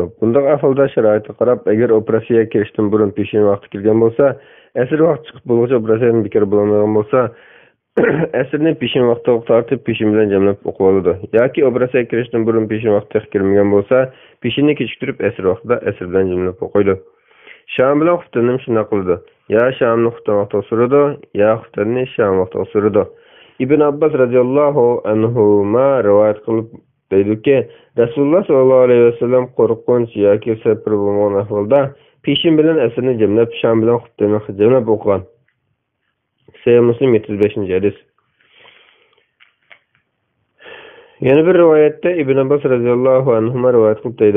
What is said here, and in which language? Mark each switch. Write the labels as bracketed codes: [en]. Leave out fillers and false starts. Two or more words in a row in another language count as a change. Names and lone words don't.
[uz] Bunday ahvolda sharoitga qarab, agar operatsiyaga kirishdan burun peshin vaqti kirgan bo'lsa, asr vaqti chiqib bo'lguncha operatsiyadan bekor bo'lmagan bo'lsa, asrni peshin vaqtiga tortib peshin bilan jamlab o'qib oladi. Yoki operatsiyaga kirishdan burun peshin vaqtiga kirmagan bo'lsa, peshinni kechiktirib asr vaqtida asr bilan jamlab o'qiydi. Sham bilan xuftanni shunday qildi. Ya shamni xuftan vaqtiga suradi, ya xuftanni sham vaqtiga suradi. İbn Abbas [ar] رضي الله عنهما [uz] rivayet qilib deydiki, Rasululloh [ar] صلى الله عليه وسلم [uz] qo'rqinch yoki safar bo'lgan ahvolda peshin bilan asrni jamlab, sham bilan xuftanni jamlab o'qigan. Sahih Muslim 75-hadis. Yana bir rivoyatda Ibn Abbas [ar] رضي الله عنهما [uz] rivayet qilib deydi.